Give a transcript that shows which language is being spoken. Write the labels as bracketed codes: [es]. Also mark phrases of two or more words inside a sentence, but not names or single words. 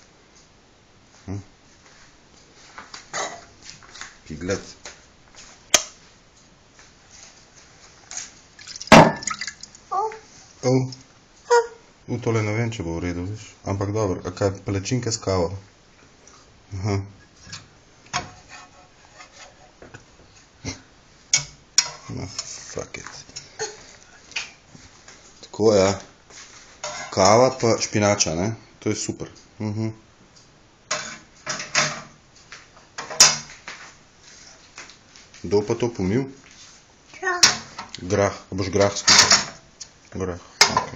[sl] Piglet. Tole ne vem, če bo v redu, viš. Ampak dobro, a kaj, palačinke s kavo? Aha. No, [en] fuck it. [sl] Tako, ja. Kava pa špinača, ne? To je super. Kdo pa to pomil? Grah. A boš grah skušal? Grah, ok.